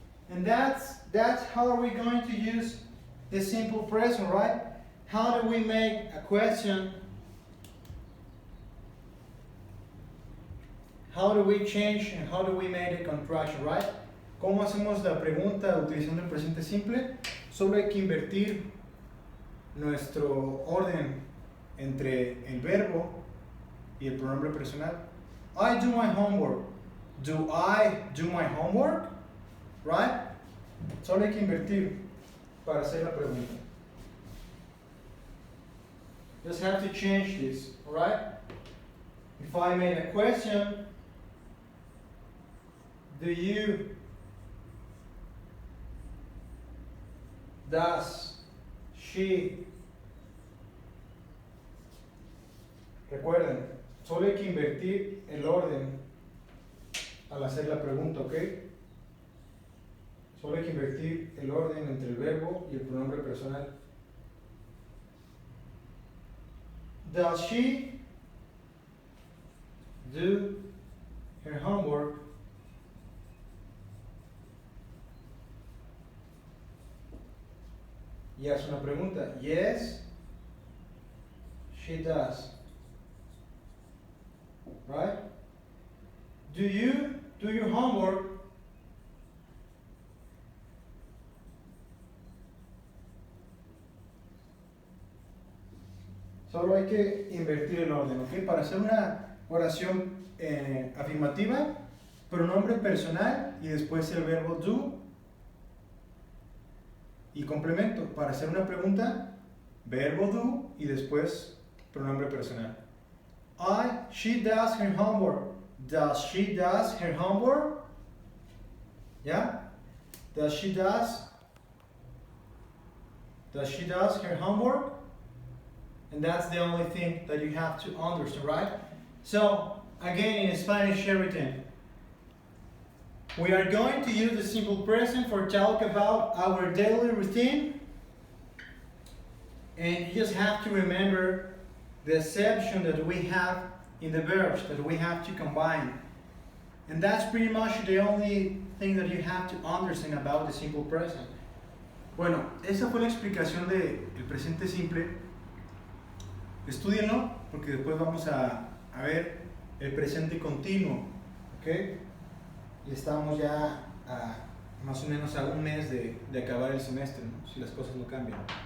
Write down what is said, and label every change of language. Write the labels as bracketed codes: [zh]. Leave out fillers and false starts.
[en] And that's how are we going to use the simple present, right? How do we make a question? How do we change and how do we make a contraction, right? [es] ¿Cómo hacemos la pregunta utilizando el presente simple? Solo hay que invertir nuestro orden entre el verbo y el pronombre personal. [en] I do my homework. Do I do my homework? Right? [es] Solo hay que invertir para hacer la pregunta. [en] Just have to change this, alright? If I made a question, do you, does, she, [es] recuerden, solo hay que invertir el orden al hacer la pregunta, ¿ok? Solo hay que invertir el orden entre el verbo y el pronombre personal. [en] Does she do her homework? [es] Y es una pregunta. [en] Yes, she does. Right? Do you do your homework? [es] Solo hay que invertir el orden, ¿ok? Para hacer una oración afirmativa, pronombre personal y después el verbo do y complemento. Para hacer una pregunta, verbo do y después pronombre personal. [en] She does her homework. Does she does her homework? Yeah? Does she does her homework? And that's the only thing that you have to understand, right? So, again, in Spanish everything. We are going to use the simple present for talk about our daily routine. And you just have to remember the exception that we have in the verbs that we have to combine. And that's pretty much the only thing that you have to understand about the simple present. [es] Bueno, esa fue la explicación del presente simple. Estúdienlo porque después vamos a ver el presente continuo, ¿ok? y estamos ya más o menos a un mes de acabar el semestre, ¿no? Si las cosas no cambian.